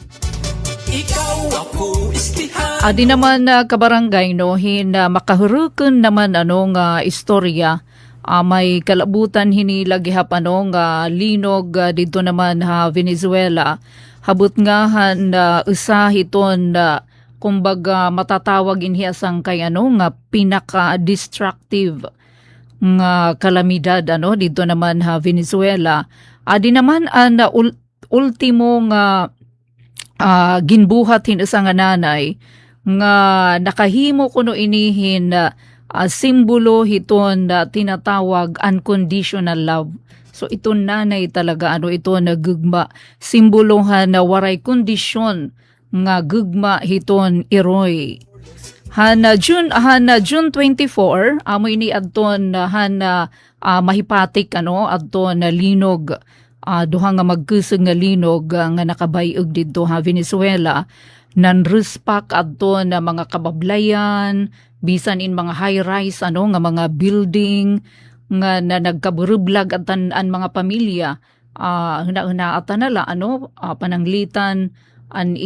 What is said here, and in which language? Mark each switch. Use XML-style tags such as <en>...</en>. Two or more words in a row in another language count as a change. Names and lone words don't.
<war>Adi naman kabarangay makahurukon naman nga istorya may kalabutan hinilagihap nga linog dito naman Venezuela habot nga usa hiton kumbaga matatawag inhiasang kay nga pinaka-destructive nga kalamidad dito naman Venezuela. Adi naman ang ultimo nga ginbuhat isa nga nanay nga nakahimo kuno inihin simbolo hiton tinatawag</war> <en>unconditional love.</en> <war>So ito nanay talaga ito nagugma simbolohan na waray kondisyon nga gugma hiton iroy. June 24 amo ini adton mahipatik adton linog duha nga magkusog nga linog nga nakabayog didto Venezuela nanrespak adton mga kabablayan bisan in mga</war> <en>high rise</en> <war>nga mga building nga nagkaburublag atan mga pamilya huna atanala pananglitan an</war>